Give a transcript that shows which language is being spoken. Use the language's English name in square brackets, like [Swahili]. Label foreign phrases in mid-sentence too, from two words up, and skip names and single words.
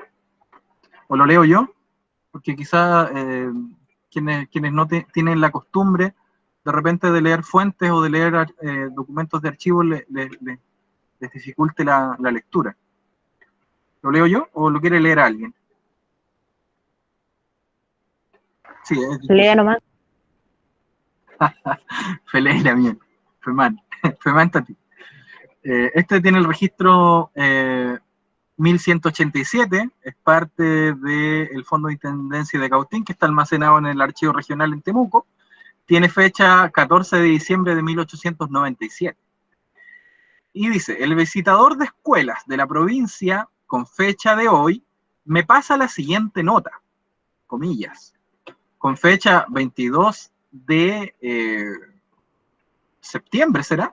[Spanish] O lo leo yo, porque quizá quienes no tienen la costumbre de repente de leer fuentes o de leer documentos de archivo les dificulte la lectura. ¿Lo leo yo o lo quiere leer alguien? Sí, es difícil. Lea nomás. Feleira, bien. Femán. Femán Tati. Este tiene el registro 1187, es parte del Fondo de Intendencia de Cautín, que está almacenado en el Archivo Regional en Temuco. Tiene fecha 14 de diciembre de 1897. Y dice, el visitador de escuelas de la provincia, con fecha de hoy, me pasa la siguiente nota, comillas, con fecha 22 de septiembre, ¿será?